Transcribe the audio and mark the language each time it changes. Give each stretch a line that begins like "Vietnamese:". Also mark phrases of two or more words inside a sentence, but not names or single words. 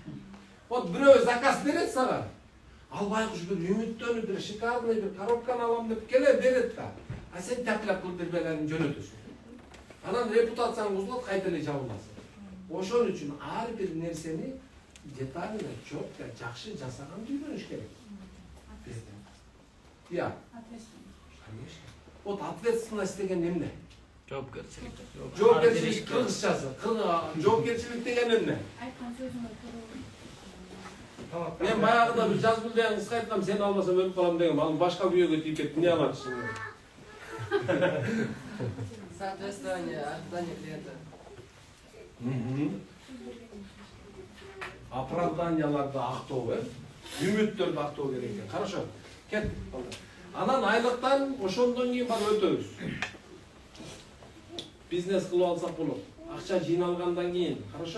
Kyrgyz: Вот бирөө заказ берет сага. Албайкуш бир үмүттөнүп бир шикарный бир коробканы алам деп келе берет да. А сен чапляп кылып бербегенин жөнөтөсүң. Анан репутацияң бузулат, кайта эле жабыласың. Ошон үчүн ар бир нерсени
Russian: детально, четко,
Kyrgyz: жакшы жасаганды үйрөнүш керек.
Russian: Я. Конечно. Вот ответственность
Kyrgyz: деген эмне? Жоопкерчилик. Жоопкерчилик кыргызчасы. Жоопкерчилик деген эмне? Айткан сөзүңө туруу. Мен баягыда бир жазгыл деген кызга айткам, сени албасам өлүп калам дегем. Ал башка күйөөгө тийип кетти. Эмне алат ишин?
Russian: Соответствие ожидания клиента.
Kyrgyz: Оправданияларды актоо, үмүттөрдү актоо керек экен. Хорошо. Кеттик. Анан айлыктан ошондон кийин бар өтөбүз. Бизнес кылып алсак болот. Акча жыйналгандан кийин, хорошо?